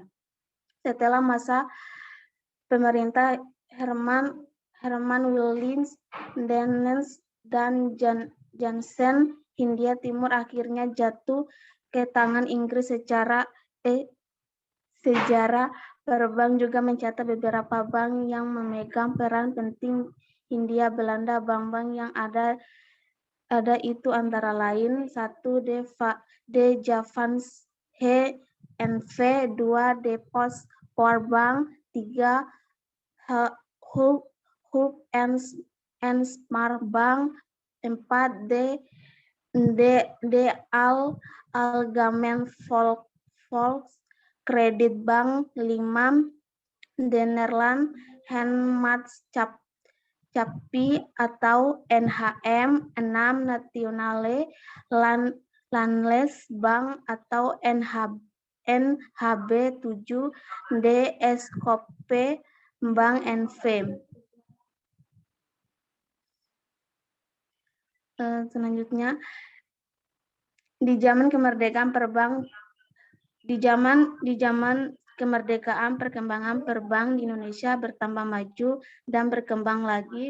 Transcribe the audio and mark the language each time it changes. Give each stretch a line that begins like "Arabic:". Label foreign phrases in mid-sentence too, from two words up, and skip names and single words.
Indonesian: Setelah masa pemerintah Herman Willens dan Jansen, Hindia Timur akhirnya jatuh ke tangan Inggris. Sejarah perbank juga mencatat beberapa bank yang memegang peran penting Hindia Belanda. Bank-bank yang ada itu antara lain: 1. De Javans N.V. 2. De Post Powerbank. 3. Hulp and Smart Bank. 4. De Algemeen Volks Credit Bank. 5. De Nederland Handmaatschappij atau NHM. 6. Nationale Landles Bank atau NHB 7, D. SKP Bank NV. Selanjutnya, di zaman kemerdekaan perkembangan perbank di Indonesia bertambah maju dan berkembang lagi.